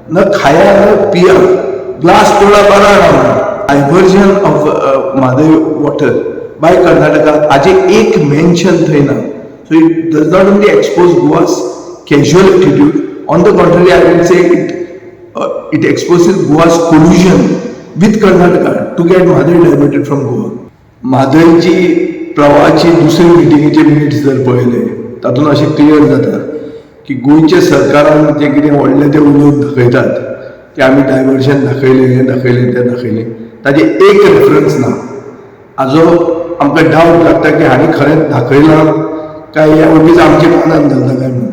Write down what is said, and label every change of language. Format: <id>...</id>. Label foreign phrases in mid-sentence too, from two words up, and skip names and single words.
<hi>न खाया न पिया ग्लास तोड़ा</hi> <kok>बरा</kok> <en>diversion of Mhadei water by Karnataka</en> <kok>हाजे एक मेन्शन थंय ना.</kok> <en>So it does not only expose Goa's casual attitude. On the contrary, I will say it exposes Goa's collusion with Karnataka to get Madhai diverted from Goa.</en> <kok>म्हादयची प्रवाहाची दुसरी मिटिंगेचे मिनिट्स जर पळयले तातूंत अशें क्लियर जाता की गोंयच्या सरकारान जे कितें व्हडले ते उलोवन दाखयतात की आमी डायवर्शन दाखयलें हें दाखयलें तें दाखयलें ताजे एक रेफरन्स ना. हाजो आमकां डावट लागता की हांणी खरेंच दाखयलां काय ह्या उगीच आमच्या कानान घालता काय म्हणून.</kok>